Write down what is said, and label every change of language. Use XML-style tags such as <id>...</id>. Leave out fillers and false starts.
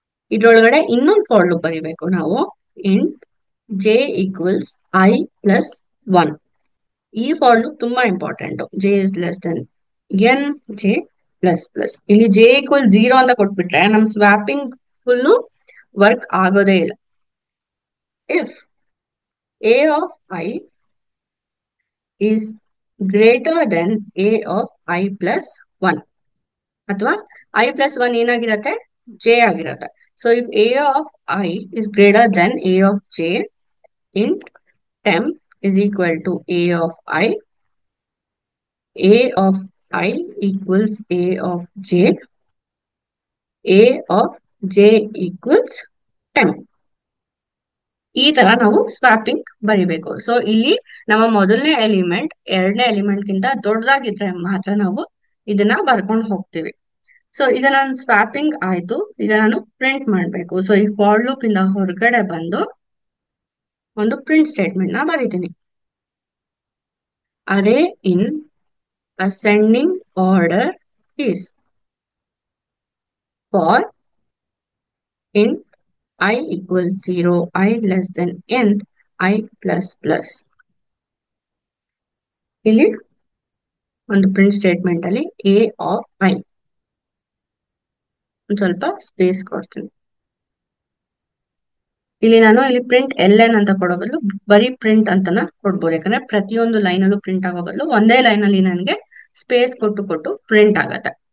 <kn>ಇದ್ರೊಳಗಡೆ ಇನ್ನೊಂದು for loop ಬರೀಬೇಕು ನಾವು.</kn> <en>Int J equals I plus 1.</en> <kn>ಈ ಫಾರ್ ಲೂಪ್ ತುಂಬಾ important.</kn> <en>J is less than N, J plus plus.</en> <kn>ಇಲ್ಲಿ ಜೆ ಈಕ್ವಲ್ 0 ಅಂತ ಕೊಟ್ಬಿಟ್ರೆ ನಮ್ ಸ್ವಾಪಿಂಗ್ ಫುಲ್ಲು ವರ್ಕ್ ಆಗೋದೇ ಇಲ್ಲ.</kn> <en>if A of I is greater than a of i plus 1,</en> <kn>ಅಥವಾ i plus 1 ಏನಾಗಿರತ್ತೆ, j ಆಗಿರತ್ತೆ.</kn> <en>So ಇಫ್ a of i is greater than a of j, int temp is equal to a of i of I equals a of j, a of j equals temp.</en> <kn>ಈ ತರ ನಾವು swapping ಬರಿಬೇಕು. So ಇಲ್ಲಿ ನಮ್ಮ ಮೊದಲನೇ element ಎರಡನೇ element ಗಿಂತ ದೊಡ್ಡದಾಗಿದ್ರೆ ಮಾತ್ರ ನಾವು ಇದನ್ನ ಬರ್ಕೊಂಡು ಹೋಗ್ತೀವಿ. ಸೊ ಈಗ ನಾನು ಸ್ವಾಪಿಂಗ್ ಆಯ್ತು, ಈಗ ನಾನು ಪ್ರಿಂಟ್ ಮಾಡ್ಬೇಕು. ಸೊ ಈ ಫಾರ್ ಲೂಪ್ ಇಂದ ಹೊರಗಡೆ ಬಂದು ಒಂದು ಪ್ರಿಂಟ್ ಸ್ಟೇಟ್ಮೆಂಟ್ ನ ಬರೀತೀನಿ.</kn> <en>Array in ascending order is for int I equals 0, I less than n, I plus plus.</en> <kn>ಇಲ್ಲಿ ಒಂದು ಪ್ರಿಂಟ್ ಸ್ಟೇಟ್ಮೆಂಟ್ ಅಲ್ಲಿ a of i ಒಂದು ಸ್ವಲ್ಪ ಸ್ಪೇಸ್ ಕೊಡ್ತೀನಿ. ಇಲ್ಲಿ ನಾನು ಇಲ್ಲಿ ಪ್ರಿಂಟ್ ln ಅಂತ ಕೊಡೋ ಬದಲು ಬರೀ ಪ್ರಿಂಟ್ ಅಂತಾನ ಕೊಡ್ಬೋದು. ಯಾಕಂದ್ರೆ ಪ್ರತಿಯೊಂದು ಲೈನ್ ಅಲ್ಲೂ ಪ್ರಿಂಟ್ ಆಗೋ ಬದಲು ಒಂದೇ ಲೈನ್ ಅಲ್ಲಿ ನನಗೆ ಸ್ಪೇಸ್ ಕೊಟ್ಟು ಪ್ರಿಂಟ್ ಆಗತ್ತೆ.</kn>